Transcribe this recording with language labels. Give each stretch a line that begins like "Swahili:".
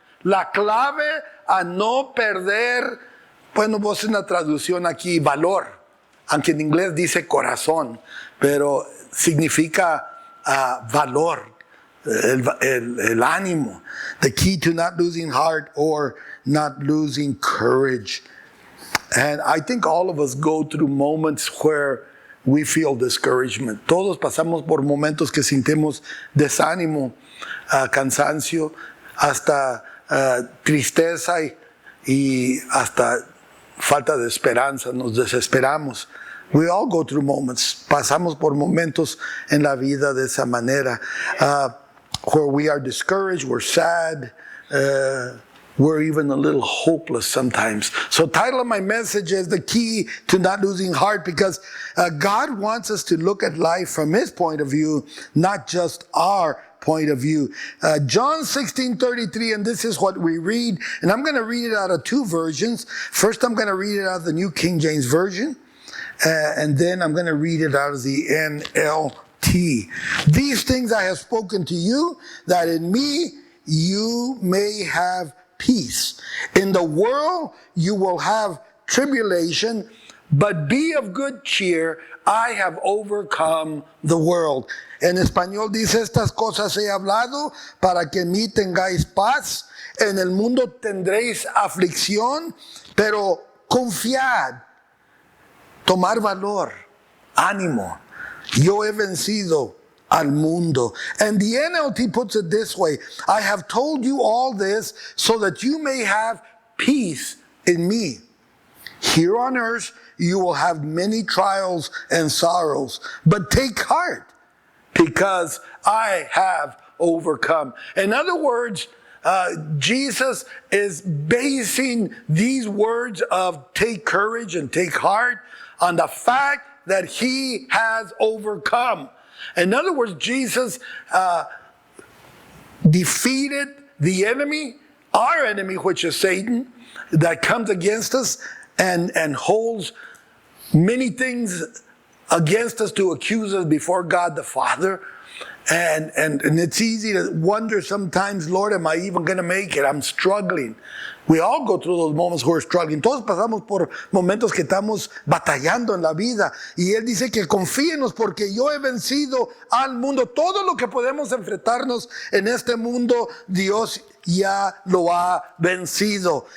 Spanish: La clave a no perder, bueno, vos en la traducción aquí, valor, aunque en inglés dice corazón, pero significa valor, el ánimo.
English: The key to not losing heart or not losing courage. And I think all of us go through moments where we feel discouragement.
Spanish: Todos pasamos por momentos que sentimos desánimo, cansancio, hasta tristeza y hasta falta de esperanza, nos desesperamos.
English: We all go through moments.
Spanish: Pasamos por momentos en la vida de esa manera,
English: where we are discouraged, we're sad, we're even a little hopeless sometimes. So title of my message is The Key to Not Losing Heart, because God wants us to look at life from His point of view, not just our point of view. John 16:33, and this is what we read, and I'm going to read it out of two versions. First, I'm going to read it out of the New King James Version, and then I'm going to read it out of the NLT. These things I have spoken to you, that in me you may have peace. In the world you will have tribulation, but be of good cheer, I have overcome the world.
Spanish: En español dice, estas cosas he hablado para que en mí tengáis paz. En el mundo tendréis aflicción, pero confiad, tomar valor, ánimo. Yo he vencido al mundo.
English: And the NLT puts it this way, I have told you all this so that you may have peace in me. Here on earth you will have many trials and sorrows, but take heart because I have overcome. In other words, Jesus is basing these words of take courage and take heart on the fact that he has overcome. In other words, Jesus defeated the enemy, our enemy, which is Satan, that comes against us and holds many things against us to accuse us before God the Father. And it's easy to wonder sometimes, Lord, am I even going to make it? I'm struggling. We all go through those moments where we're struggling.
Spanish: Todos pasamos por momentos que estamos batallando en la vida. Y Él dice que confíenos porque yo he vencido al mundo. Todo lo que podemos enfrentarnos en este mundo, Dios ya lo ha vencido.